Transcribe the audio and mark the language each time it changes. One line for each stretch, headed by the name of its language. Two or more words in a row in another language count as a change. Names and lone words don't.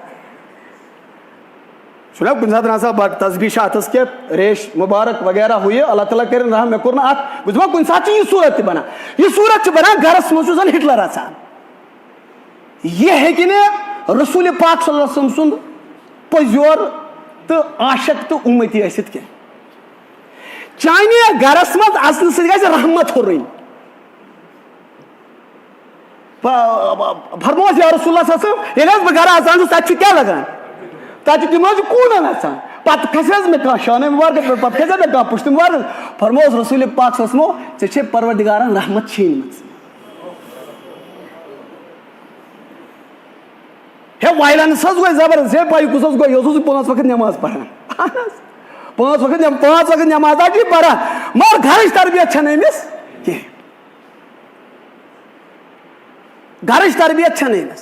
Kashmiri: چھُنا کُنہِ ساتہٕ آسان تصبیح چھِ اتھس کٮ۪تھ ریش مُبارک وغیرہ ہُہ یہِ اللہ تعالیٰ کٔرِنۍ رحم مےٚ کوٚر نہٕ اتھ بہٕ چھُس دپان کُنہِ ساتہٕ چھِ یہِ صوٗرت تہِ بنان یہِ صوٗرت چھِ بنان گرس منٛز چھُ زن ہٹلر اژان یہ ہیٚکہِ نہٕ رسول پاک
Arabic: صلی اللہ علیہ وسلم
Kashmiri: سُنٛد پٔزیور تہٕ عاشق تہٕ اُمتی ٲسِتھ کینٛہہ. چانہِ گرس منٛز اژنہٕ سۭتۍ گژھِ رحمت ہُرٕنۍ. فرموس
Arabic: یا رسول اللہ صلی اللہ علیہ وسلم
Kashmiri: ییٚلہِ حظ بہٕ گرٕ اژان چھُس تتہِ چھُ کیٛاہ لگان تتہِ چھِ تِم حظ چھِ کوٗنن اژان پتہٕ کھسہِ حظ مےٚ کانٛہہ شانہِ مُبارکس پٮ۪ٹھ پتہٕ کھسہِ مےٚ کانٛہہ پُشتہِ مُبارکس فرموس رسول پاک
Arabic: صلی اللہ علیہ وسلم
Kashmiri: ژےٚ چھے پروردگارن رحمت چھیٖنمٕژ. ہے وایلنس حظ گوٚو زبردست ہے پاے کُس حظ گوٚو یہِ اوسُس بہٕ 5 وقت نٮ۪ماز پران اہن حظ 5 وقت نٮ۪ماز حظ چھِ پران مگر گرٕچ تربیت چھنہٕ أمِس کینٛہہ گرٕچ تربیت چھنہٕ أمِس.